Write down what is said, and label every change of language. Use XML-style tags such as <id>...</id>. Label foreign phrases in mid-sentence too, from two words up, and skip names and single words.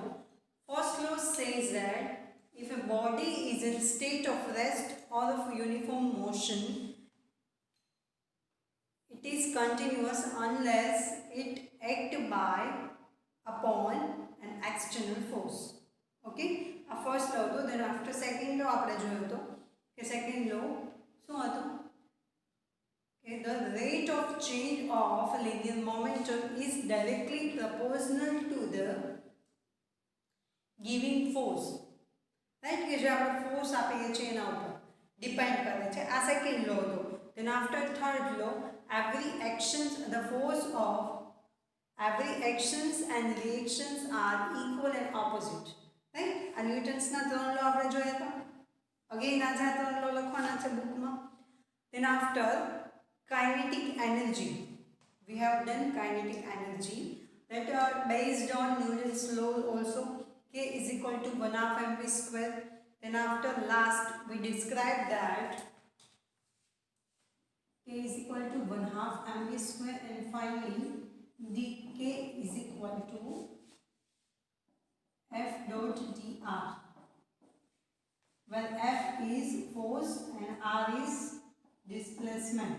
<en>First law says that if a body is in state of rest or of uniform motion, it is continuous unless it acts by upon an external force. Okay, a first law હતો. Then after second law</en> <gu>આપણે જોયો હતો કે</gu> <en>second law</en> <gu>શું હતું કે</gu> <en>the rate of change of linear momentum is directly proportional to the giving force. Right,</en> <gu>કે જે આપણે force આપીએ છીએ એના ઉપર depend કરે છે. આ second law હતો.</gu> <en>Then after third law, every actions and reactions are equal and opposite. Right?</en> <gu>આ ન્યૂટન્સના ત્રણ લો આપણે જોયા હતા. અગેન આજે આ ત્રણ લો લખવાના છે બુકમાં.</gu> <en>Then after kinetic energy, we have done kinetic energy that are based on Newton's law also. K is equal to 1/2 mv square. Then after last we described that K is equal to 1/2 mv square, and finally dk is equal to F dot dr, where F is force and R is displacement.</en>